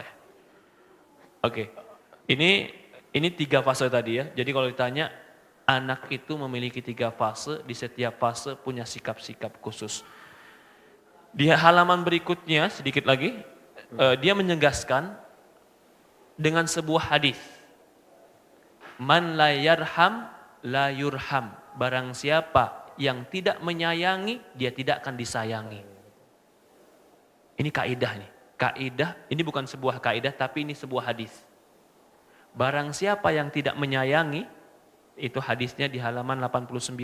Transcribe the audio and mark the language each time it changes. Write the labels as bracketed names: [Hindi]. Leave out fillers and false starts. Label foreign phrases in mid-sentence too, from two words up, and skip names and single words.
[Indonesian] Oke. Ini 3 fase tadi ya. Jadi kalau ditanya, anak itu memiliki 3 fase, di setiap fase punya sikap-sikap khusus. Di halaman berikutnya sedikit lagi, dia menegaskan dengan sebuah hadis. [Arabic] من لا يرحم لا يرحم. [Indonesian] Barang siapa yang tidak menyayangi, dia tidak akan disayangi. Ini kaidah nih. Kaidah, ini bukan sebuah kaidah, tapi ini sebuah hadis. Barang siapa yang tidak menyayangi, itu hadisnya di halaman 89.